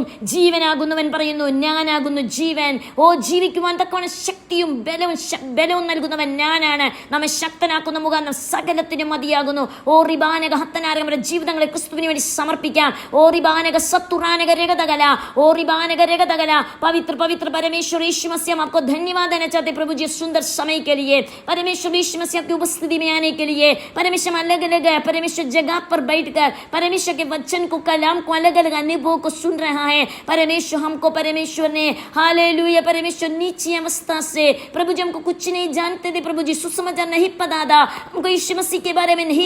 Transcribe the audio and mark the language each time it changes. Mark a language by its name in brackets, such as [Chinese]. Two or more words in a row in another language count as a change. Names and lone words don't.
[Malayalam] ജീവനാകുന്നവൻ പറയുന്നു, ഞാനാകുന്നു ജീവൻ. ഓ, ജീവിക്കുവാൻ തക്കവണ്ണം ശക്തിയും ബലവും നൽകുന്നവൻ ഞാനാണ്. നമ്മെ ശക്തനാക്കുന്ന മുഖാന്തരം സകലത്തിനും മതിയാകുന്നു. ഓ റിബാനക ഹത്തനാരക, നമ്മുടെ ജീവിതങ്ങളെ ക്രിസ്തുവിന് വേണ്ടി സമർപ്പിക്കാം. ഓ റിബാനക സത്തുറാനക രഗതകല ഓ रिबानग रेगदगला [Hindi] पवित्र पवित्र परमेश्वर यीशु मसीह, हम आपको धन्यवाद देना चाहते प्रभु जी सुंदर समय के लिए। परमेश्वर यीशु मसीह आपकी उपस्थिति में आने के लिए, परमेश्वर अलग अलग परमेश्वर जगह पर बैठ बैठकर परमेश्वर के वचन को, कलाम को, अलग अलग अनुभव को सुन रहा है। परमेश्वर हमको, परमेश्वर ने हालेलुया परमेश्वर नीची अवस्था से प्रभु जी हमको कुछ नहीं जानते थे प्रभु जी, सुसमाचार नहीं पता था, हमको यीशु मसीह के बारे में नहीं